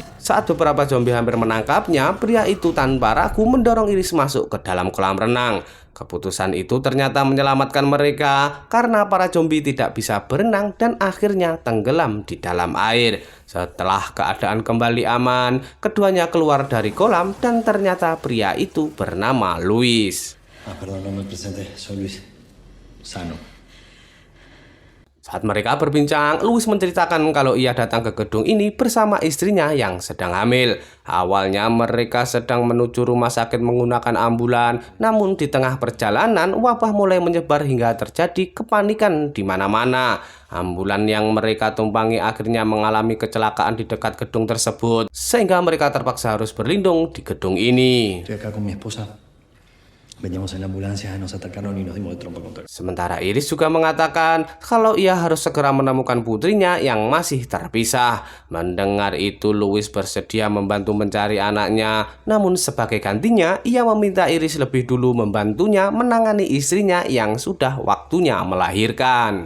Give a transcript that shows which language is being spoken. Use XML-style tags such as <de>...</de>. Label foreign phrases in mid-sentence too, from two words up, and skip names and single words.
<id>Saat beberapa zombie hampir menangkapnya, pria itu tanpa ragu mendorong Iris masuk ke dalam kolam renang. Keputusan itu ternyata menyelamatkan mereka karena para zombie tidak bisa berenang dan akhirnya tenggelam di dalam air. Setelah keadaan kembali aman, keduanya keluar dari kolam dan ternyata pria itu bernama Luis.</id> <es>Perdón, no me presenté. Soy Luis. Sano.</es> <id>Saat mereka berbincang, Luis menceritakan kalau ia datang ke gedung ini bersama istrinya yang sedang hamil. Awalnya mereka sedang menuju rumah sakit menggunakan ambulan, namun di tengah perjalanan wabah mulai menyebar hingga terjadi kepanikan di mana-mana. Ambulan yang mereka tumpangi akhirnya mengalami kecelakaan di dekat gedung tersebut, sehingga mereka terpaksa harus berlindung di gedung ini.</id> <es>Estoy acá con mi esposa. Veníamos en la ambulancia, nos atacaron y nos dimos de trompa contra.</es> <id>Sementara Iris juga mengatakan kalau ia harus segera menemukan putrinya yang masih terpisah. Mendengar itu, Luis bersedia membantu mencari anaknya. Namun sebagai gantinya, ia meminta Iris lebih dulu membantunya menangani istrinya yang sudah waktunya melahirkan.</id>